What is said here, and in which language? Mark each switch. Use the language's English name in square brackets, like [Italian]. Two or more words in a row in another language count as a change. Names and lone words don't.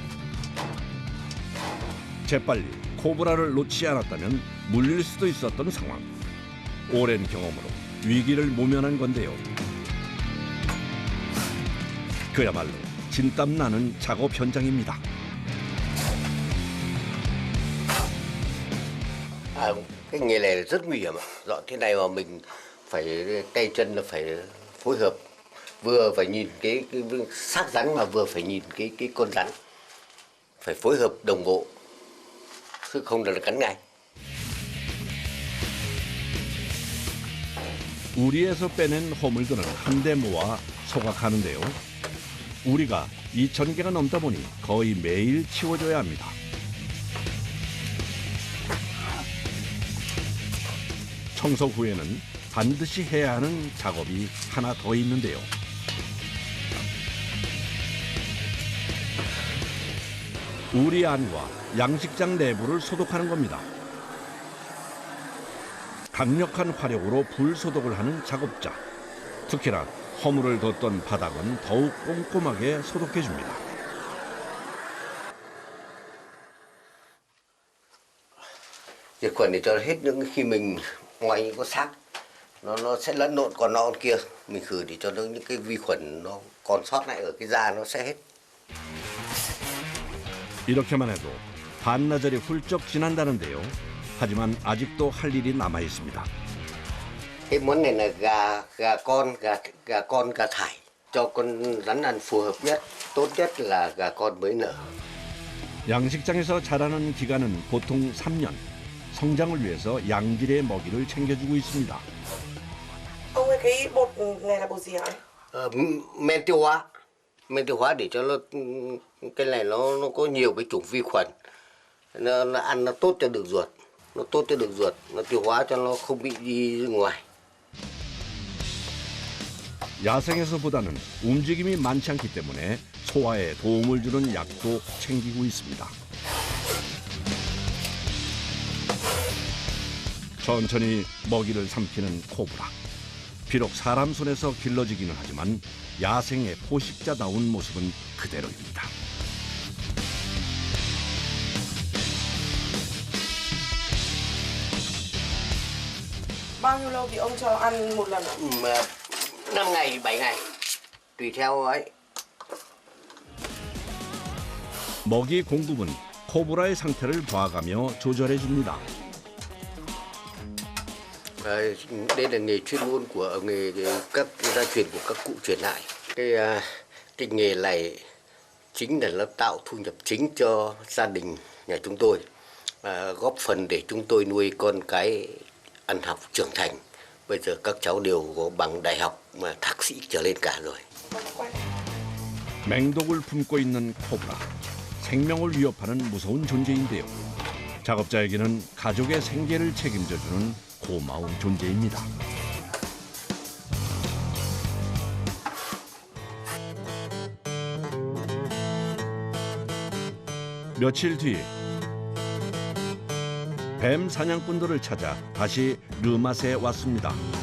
[Korean] 재빨리 코브라를 놓지 않았다면 물릴 수도 있었던 상황. 오랜 경험으로 위기를 모면한 건데요. 그야말로 진땀 나는 작업 현장입니다. [Vietnamese] Cái nghề này rất nguy hiểm. Dọn thế này mà mình phải tay chân là phải phối hợp, vừa phải nhìn cái xác rắn mà vừa phải nhìn cái con rắn, phải phối hợp đồng bộ, chứ không là cắn ngay. [Korean] 우리에서 빼낸 허물들은 한데 모아 소각하는데요. 우리가 2,000개가 넘다 보니 거의 매일 치워줘야 합니다. 청소 후에는 반드시 해야 하는 작업이 하나 더 있는데요. 우리 안과 양식장 내부를 소독하는 겁니다. 강력한 화력으로 불 소독을 하는 작업자. 특히나 허물을 뒀던 바닥은 더욱 꼼꼼하게 소독해줍니다. [Vietnamese] Diệt khuẩn để cho hết những khi mình ngoài những con xác nó sẽ lẫn lộn còn non kia, mình khử để cho những cái vi khuẩn nó còn sót lại ở cái da nó sẽ hết. [Korean] 이렇게만 해도 반나절이 훌쩍 지난다는데요. 하지만 아직도 할 일이 남아 있습니다. [Vietnamese] Cái món này là gà con gà thải, cho con rắn ăn phù hợp nhất, tốt nhất là gà con mới nở. [Korean] 양식장에서 자라는 기간은 보통 3년. 성장을 위해서 양질의 먹이를 챙겨주고 있습니다. [Vietnamese] Ông ơi, cái bột này là bột gì hả? Men tiêu hóa để cho nó cái này nó có nhiều cái chủng vi khuẩn, nó ăn nó tốt cho đường ruột, nó tiêu hóa cho nó không bị đi ngoài. [Korean] 야생에서보다는 움직임이 많지 않기 때문에 소화에 도움을 주는 약도 챙기고 있습니다. 천천히 먹이를 삼키는 코브라. 비록 사람 손에서 길러지기는 하지만 야생의 포식자다운 모습은 그대로입니다. [Vietnamese] Bao nhiêu lâu thì ông cho ăn một lần ạ? 5 ngày, 7 ngày, tùy theo ấy. [Korean] 먹이 공급은 코브라의 상태를 봐가며 조절해 줍니다. [Vietnamese] Đây là nghề chuyên môn của nghề các gia truyền của các cụ truyền lại. Cái nghề này chính là nó tạo thu nhập chính cho gia đình nhà chúng tôi, góp phần để chúng tôi nuôi con cái ăn học trưởng thành. Bây giờ các cháu đều có bằng đại học mà thạc sĩ trở lên cả rồi. [Korean] 맹독을 품고 있는 코브라. 생명을 위협하는 무서운 존재인데요. 작업자에게는 가족의 생계를 책임져주는 고마운 존재입니다. 며칠 뒤 뱀 사냥꾼들을 찾아 다시 르맛에 왔습니다.